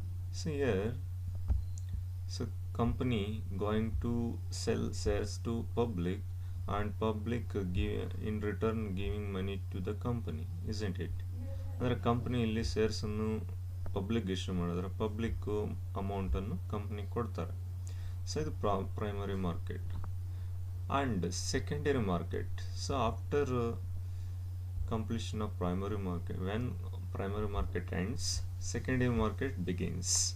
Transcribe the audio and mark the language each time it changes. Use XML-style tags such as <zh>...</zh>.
<en>So here, so company going to sell shares to public and public in return giving money to the company, isn't it?</en> <kn>ಅಂದರೆ company ಇಲ್ಲಿ ಶೇರ್ಸನ್ನು public issue ಮಾಡಿದ್ರೆ public ಅಮೌಂಟನ್ನು company ಕೊಡ್ತಾರೆ. So ಇದು primary market.</kn> <en>And secondary market, so after completion of primary market, when primary market ends, secondary market begins.</en>